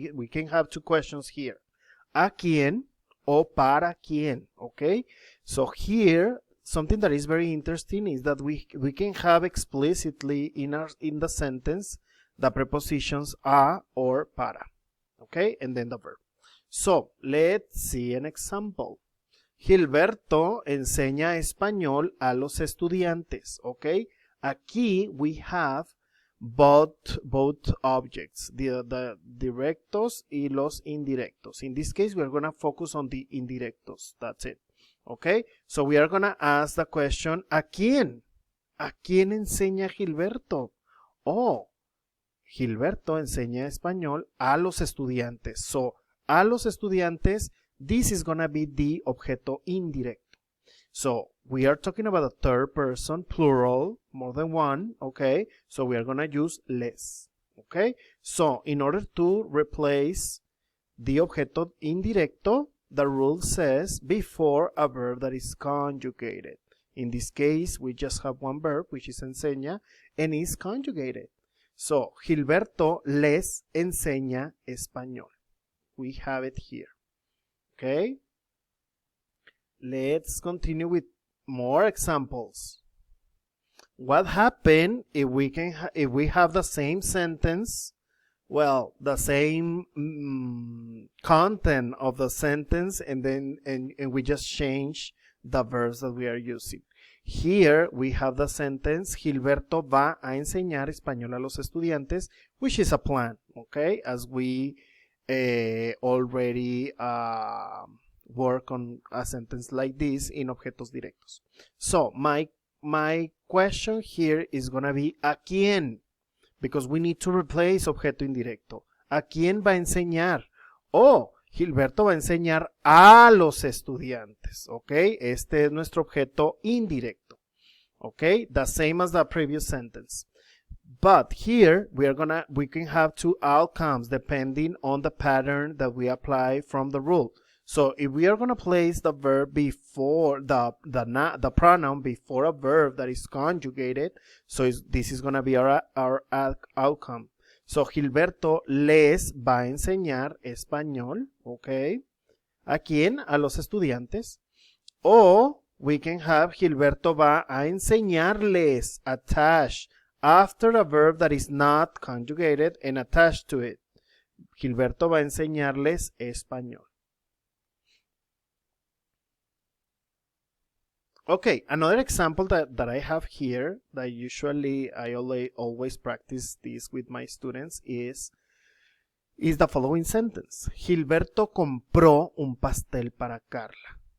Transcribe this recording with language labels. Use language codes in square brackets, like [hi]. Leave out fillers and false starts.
[en] We can have two questions here. [es] ¿A quién o para quién? [en] Okay? So here, something that is very interesting is that we can have explicitly in the sentence the prepositions a or para, okay, and then the verb. So let's see an example. [es] Gilberto enseña español a los estudiantes, okay. Aquí [en] we have both objects, the directos y los indirectos. In this case, we are going to focus on the indirectos. That's it. Okay, so we are going to ask the question, [es] ¿a quién? ¿A quién enseña Gilberto? Oh, Gilberto enseña español a los estudiantes. [en] So, a los estudiantes, this is going to be the objeto indirecto. So, we are talking about a third person, plural, more than one, okay? So, we are going to use les, okay? So, in order to replace the objeto indirecto, the rule says before a verb that is conjugated. In this case, we just have one verb, which is enseña, and is conjugated. [es] So, Gilberto les enseña español. [en] We have it here. Okay? Let's continue with more examples. What happens if we have the same sentence? Well, the same content of the sentence, and then we just change the verbs that we are using. Here we have the sentence, [es] Gilberto va a enseñar español a los estudiantes, [en] which is a plan, okay? As we already work on a sentence like this in objetos directos. So, my question here is going to be, [es] ¿a quién? [en] Because we need to replace objeto indirecto. [es] ¿A quién va a enseñar? Oh, Gilberto va a enseñar a los estudiantes. ¿Ok? Este es nuestro objeto indirecto. ¿Ok? [en] The same as the previous sentence. But here we can have two outcomes depending on the pattern that we apply from the rule. So if we are going to place the verb before the pronoun before a verb that is conjugated, so this is going to be our outcome. [es] So Gilberto les va a enseñar español, okay? ¿A quién? A los estudiantes. [en] O we can have [es] Gilberto va a enseñarles, [en] attached after a verb that is not conjugated and attached to it. [es] Gilberto va a enseñarles español. [en] Okay, another example that I have here, that usually I always practice this with my students, is the following sentence. [es] Gilberto compró un pastel para Carla.